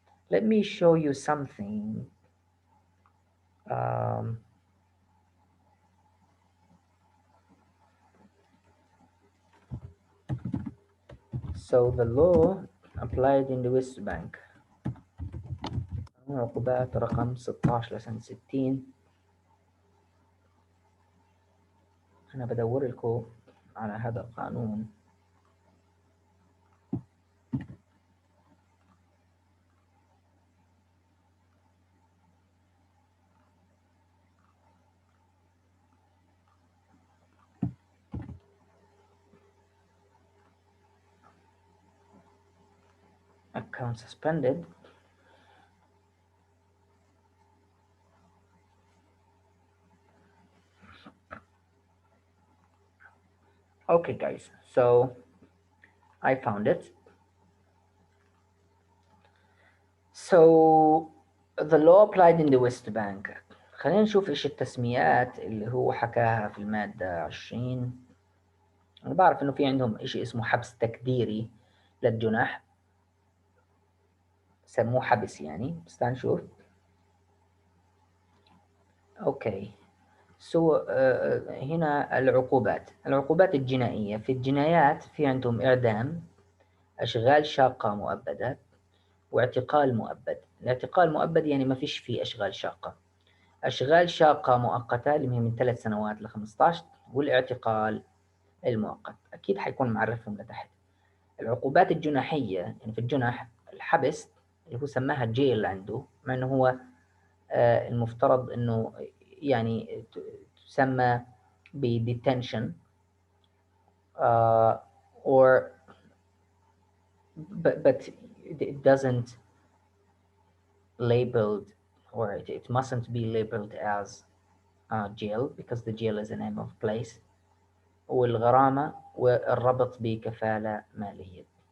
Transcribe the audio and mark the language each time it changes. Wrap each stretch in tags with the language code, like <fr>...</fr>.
<en>Let me show you something. Um, so the law applied in the West Bank،</en> <ar>عقوبات رقم 16 لسنة 60. أنا بدور لكم على هذا القانون.</ar> <en>Account suspended. Okay guys, so I found it. So the law applied in the West Bank.</en> <ar>خلينا نشوف ايش التسميات اللي هو حكاها في المادة 20. انا بعرف انه في عندهم اشي اسمه حبس تكديري للجنح، سموه حبس يعني، بس تعال نشوف.</ar> <en>okay, so</en> <ar>هنا العقوبات الجنائية. في الجنايات في عندهم إعدام، أشغال شاقة مؤبدة، واعتقال مؤبد. الاعتقال مؤبد يعني ما فيش فيه أشغال شاقة. أشغال شاقة مؤقتة اللي هي من 3 سنوات ل 15، والاعتقال المؤقت أكيد حيكون معرفهم لتحت. العقوبات الجناحية يعني في الجنح الحبس اللي هو سماها جيل عنده، مع إنه هو المفترض إنه يعني تسمى ب</ar> <en>detention or but it doesn't labeled, or it mustn't be labeled as jail because the jail is a name of place.</en> <ar>والغرامة والربط بكفالة مالية.</ar>